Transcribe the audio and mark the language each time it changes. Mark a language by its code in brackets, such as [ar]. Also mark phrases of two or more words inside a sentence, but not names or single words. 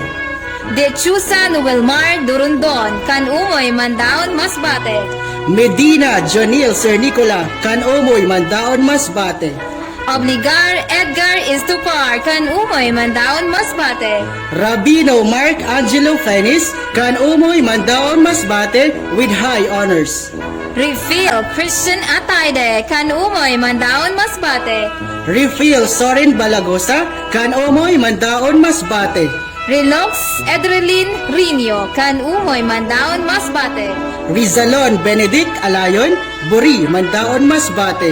[bik] De Chusa Nuelmar Durundon, kan Umoy Mandaon Masbate. Medina Jonil Sir Nicola, kan Umoy Mandaon Masbate. Obligar Edgar Estupar, kan Umoy Mandaon Masbate. Rabino Mark Angelo Fenis, kan Umoy Mandaon Masbate [en] with high honors. [bik] Refill Christian Atayde, kan Umoy Mandaon Masbate. Refill Sorin Balagosa, kan Umoy Mandaon Masbate. Relox Edrelin Rinio, kan Umoy Mandaon Masbate. Rizalon Benedict Alayon, Buri Mandaon Masbate.